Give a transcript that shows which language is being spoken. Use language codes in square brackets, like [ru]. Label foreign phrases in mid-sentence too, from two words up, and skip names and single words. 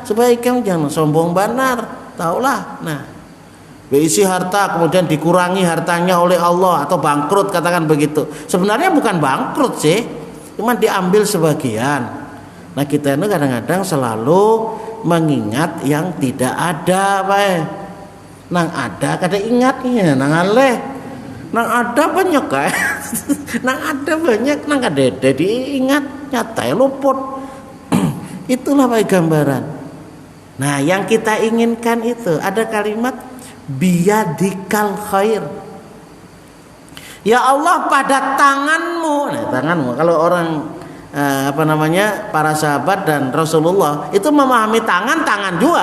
[id] Supaya kamu jangan sombong benar, taulah. Nah, berisi harta kemudian dikurangi hartanya oleh Allah atau bangkrut, katakan begitu. Sebenarnya bukan bangkrut sih, cuma diambil sebagian. Nah, kita ini kadang-kadang selalu mengingat yang tidak ada, baik. [bjn] Nang ada kada ingatnya, nang aleh. Nang ada banyak kan, nang ada banyak, nang kada diingat, nyata luput. [id] Itulah baik gambaran. Nah, yang kita inginkan itu ada kalimat [ar] بيدك الخير. [id] Ya Allah, pada tanganmu. Nah, tanganmu. Kalau orang para sahabat dan Rasulullah itu memahami tangan juga.